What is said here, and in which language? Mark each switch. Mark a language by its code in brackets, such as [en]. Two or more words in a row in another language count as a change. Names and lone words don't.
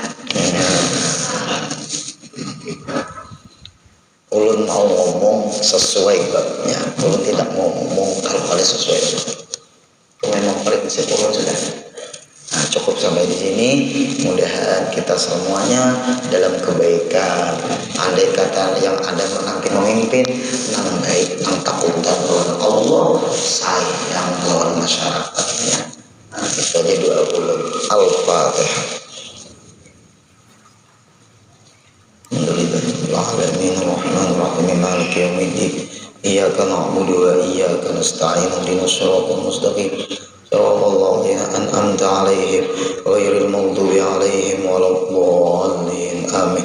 [bjn] Ulun mau ngomong sesuai babnya, ulun tidak mau ngomong kalau ada sesuai. Itu memang prinsip ulun sudah. Nah, cukup sampai di sini. [id] Mudah-mudahan kita semuanya dalam kebaikan. [bjn] Andai kata yang ada menanti memimpin nang baik, nang takutan lawan Allah, sayang lawan masyarakatnya. Nah, itu aja doa ulun. Al-Fatihah. [ar] Alhamdulillahirrahmanirrahim. الرحمن الرحيم مالك يوم الدين. إياك نعبد وإياك نستعين اهدنا الصراط المستقيم. صراط الذين أنعمت عليهم غير المغضوب عليهم ولا الضالين آمين.